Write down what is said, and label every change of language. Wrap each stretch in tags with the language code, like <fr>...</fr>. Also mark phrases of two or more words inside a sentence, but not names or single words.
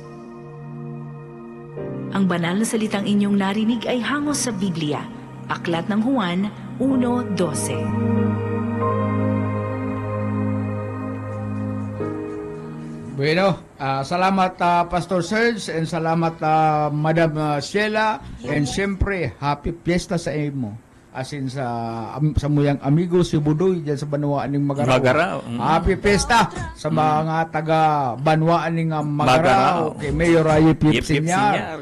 <tl>Ang banal na salitang inyong narinig ay hango sa Biblia, Aklat ng Juan 1:12.</tl> <bik>Bueno, salamat Pastor Serge and salamat Madam Sheila and siyempre</bik> <en>happy fiesta</en> <bik>sa imo. Asin sa muyang amigo si Budoy diyan sa Banwaan ning Magarao.</bik> <en>Happy fiesta</en> <bik>sa mga taga Banwaan ning Magarao. Kay Mayor Yip Sinyar.</bik>